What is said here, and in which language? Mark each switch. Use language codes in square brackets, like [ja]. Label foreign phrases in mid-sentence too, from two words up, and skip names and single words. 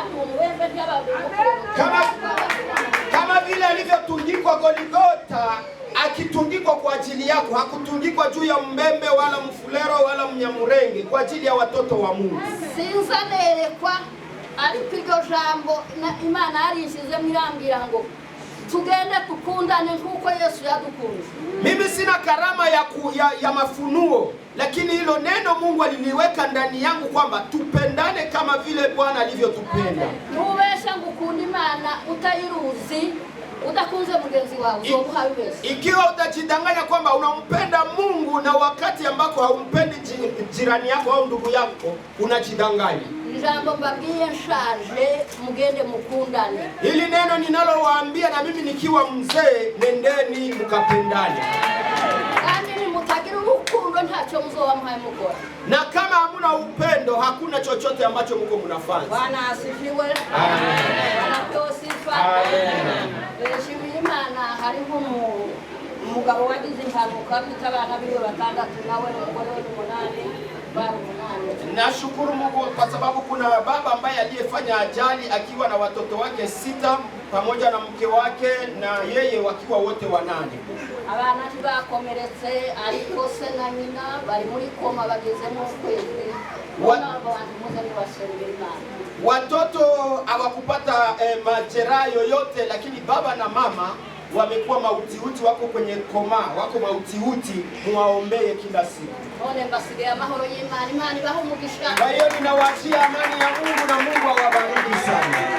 [sw] Kama vile alivyotundikwa Golgotha akitungikwa kwa ajili yako, hakutungikwa juu ya mbembe wala mfulero wala mnyamurenge, kwa ajili ya watoto wa Mungu. [rn] Sinzanerekwa ariko iryo jambo Imana yarishize mirambira ngo tugende tukundane nkuko Yesu yadukunze. [sw] Mimi sina karama ya mafunuo, lakini hilo neno Mungu aliliweka ndani yangu kwamba tupendane kama vile Bwana alivyotupenda. [rn] Nubesha ngukunda Imana utayiruzi, utakunze mugenzi wawe, uzobuha bibesha. [sw] Ikiwa utajidanganya kwamba unampenda Mungu na wakati ambako haumpendi jirani yako au ndugu yako, unajidanganya. [rn] Jambo mbabwiye nshaje mugende mukundane. [sw] Hili neno ninalowaambia na mimi nikiwa mzee, nendeni mkapendane. [rn] Kandi ni mutagira urukundo ntacyo muzoba muhaye mukora. [sw] Na kama hamuna upendo hakuna chochote ambacho mko mnafanya. Bwana asifiwe. Amen. Bwana sifa. Amen. [rn] Shimira Imana hariho umugabo wagize impanuka afite abana biwe batandatu nawe n'umugore we n'umunani. [sw] Nashukuru Mungu kwa sababu kuna baba ambaye aliyefanya ajali akiwa na watoto wake 6 pamoja na mke wake na yeye wakiwa wote 8. [rn] Abana bakomeretse ariko se na nyina bari muri koma bagezemo ukwezi. [sw] Watoto hawakupata majeraha yoyote, lakini baba na mama wamekuwa mautiuti, wako kwenye koma, wako mautiuti, muwaombee kila siku. Kwa hiyo ninawaachia amani ya Mungu na Mungu awabariki sana.